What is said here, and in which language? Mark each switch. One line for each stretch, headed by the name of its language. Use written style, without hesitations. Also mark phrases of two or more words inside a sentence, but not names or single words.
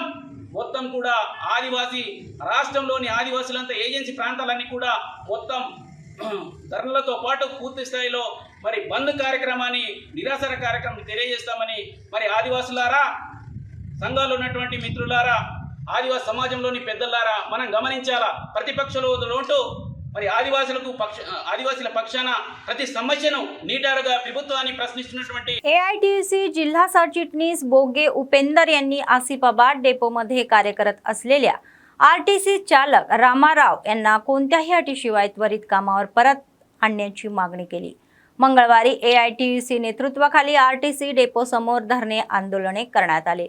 Telugu: మొత్తం కూడా ఆదివాసీ రాష్ట్రంలోని ఆదివాసులంతా ఏజెన్సీ ప్రాంతాలన్నీ కూడా మొత్తం ధరలతో పాటు పూర్తి స్థాయిలో మరి బంద్ కార్యక్రమాన్ని నిరాసర కార్యక్రమం తెలియజేస్తామని మరి ఆదివాసులారా, సంఘాల్లో ఉన్నటువంటి మిత్రులారా, ఆదివాసీ సమాజంలోని పెద్దలారా మనం గమనించాలా। ప్రతిపక్షంలో ఉంటూ మరి ఆదివాసీల పక్షాన ప్రతి సమస్యను నీటారుగా ప్రభుత్వాన్ని ప్రశ్నిస్తున్నటువంటి
Marathi: एआयटीयूसी जिल्हा सरचिटणीस बोगे उपेंदर यांनी आसिफाबाद डेपोमध्ये कार्यरत असलेल्या आरटीसी चालक रामाराव यांना कोणत्याही अटीशिवाय त्वरित कामावर परत आणण्याची मागणी केली। मंगळवारी एआयटीयूसी नेतृत्वाखाली आरटीसी डेपो समोर धरणे आंदोलने करण्यात आले।